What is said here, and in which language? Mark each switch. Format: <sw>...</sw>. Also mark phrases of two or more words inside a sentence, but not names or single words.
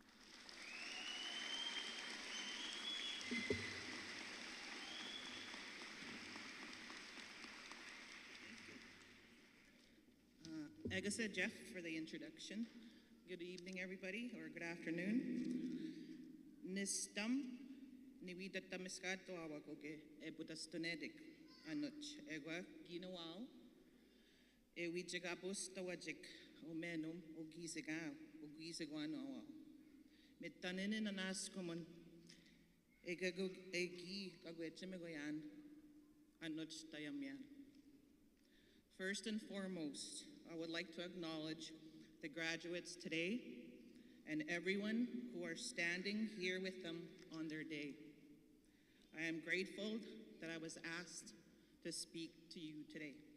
<en>Agasa Jeff for the introduction. Good evening, everybody, or good afternoon.</en> <oj>Nistam niwidata miskato awakoke ebutastonedik anoch egwa ginawal ewijagapos tawajik omenum ogisegwano mitanin anas common egago egi kagwechemegoyan anoch tayamyan.</oj> <en>First and foremost, I would like to acknowledge the graduates today and everyone who are standing here with them on their day. I am grateful that I was asked to speak to you today.</en>